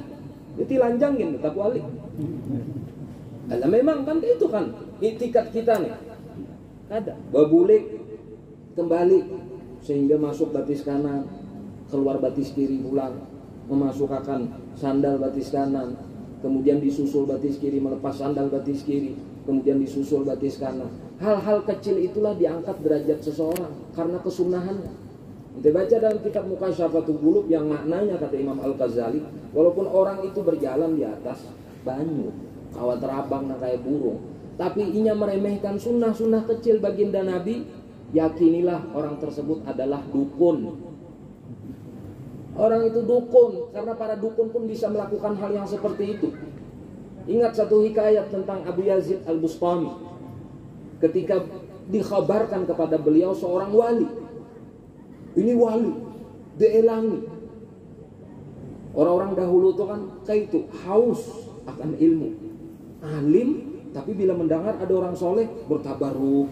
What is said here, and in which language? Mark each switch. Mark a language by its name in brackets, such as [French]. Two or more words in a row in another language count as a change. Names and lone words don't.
[Banjar] Ditilanjangin tetap wali. Karena memang kan itu kan itikat kita nih. Ada. Bebulik kembali sehingga masuk batis kanan, keluar batis kiri pulang, memasukkan sandal batis kanan, kemudian disusul batis kiri, melepas sandal batis kiri, kemudian disusul batis kanan. Hal-hal kecil itulah diangkat derajat seseorang karena kesunahannya. Kita baca dalam kitab Mukasyafatul Qulub yang maknanya kata Imam Al-Ghazali, walaupun orang itu berjalan di atas banyu, kawat terabang nak kayak burung, tapi inya meremehkan sunnah-sunnah kecil baginda Nabi, yakinilah orang tersebut adalah dukun. Orang itu dukun, karena para dukun pun bisa melakukan hal yang seperti itu. Ingat satu hikayat tentang Abu Yazid Al-Bustami. Ketika dikhabarkan kepada beliau seorang wali. Ini wali, dielangi. Orang-orang dahulu itu kan kayak itu, haus akan ilmu. Alim, tapi bila mendengar ada orang soleh, bertabaruk.